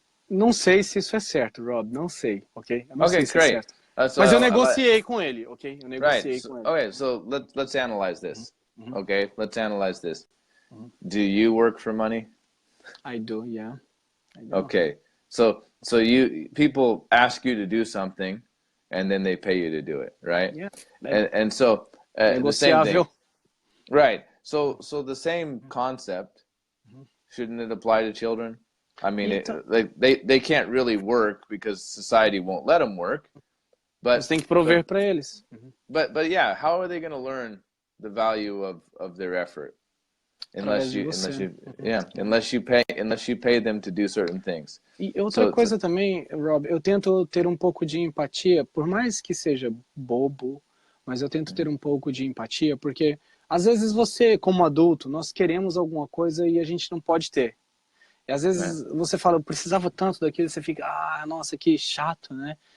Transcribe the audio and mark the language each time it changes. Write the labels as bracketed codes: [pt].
[pt] Não sei se isso é certo, Rob, não sei, ok? Eu não sei se é certo. Mas eu negociei com ele, ok? Eu negociei com ele. [en] Okay, so let's analyze this. Okay, let's analyze this. Do you work for money? I do, yeah. I do. Okay, so people ask you to do something, and then they pay you to do it, right? Yeah. And so the same thing. Right. So the same concept, shouldn't it apply to children? I mean, they can't really work because society won't let them work. But [pt] você tem que prover para eles. [en] But yeah, how are they going to learn the value of their effort unless you pay them to do certain things? [pt] E outra coisa também, Rob, eu tento ter um pouco de empatia, por mais que seja bobo, mas eu tento ter um pouco de empatia, porque às vezes você, como adulto, nós queremos alguma coisa e a gente não pode ter. E às vezes você fala, eu precisava tanto daquilo, e você fica, nossa, que chato, né?